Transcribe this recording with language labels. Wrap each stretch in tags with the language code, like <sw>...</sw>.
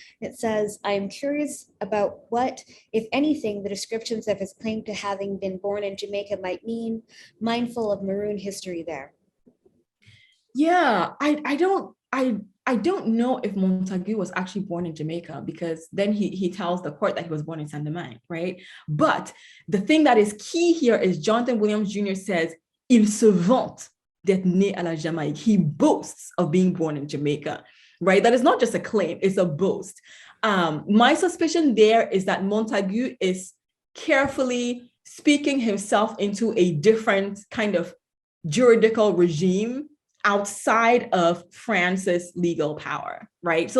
<en>It says, I am curious about what, if anything, the descriptions of his claim to having been born in Jamaica might mean, mindful of maroon history there. Yeah, I don't know if Montague was actually born in Jamaica, because then he tells the court that he was born in Saint-Domingue, right? But the thing that is key here is Jonathan Williams Jr.</en> <fr>says, il se vante d'être né à la Jamaïque.</fr> <en>He boasts of being born in Jamaica, right? That is not just a claim, it's a boast. My suspicion there is that Montague is carefully speaking himself into a different kind of juridical regime outside of France's legal power, right?</en>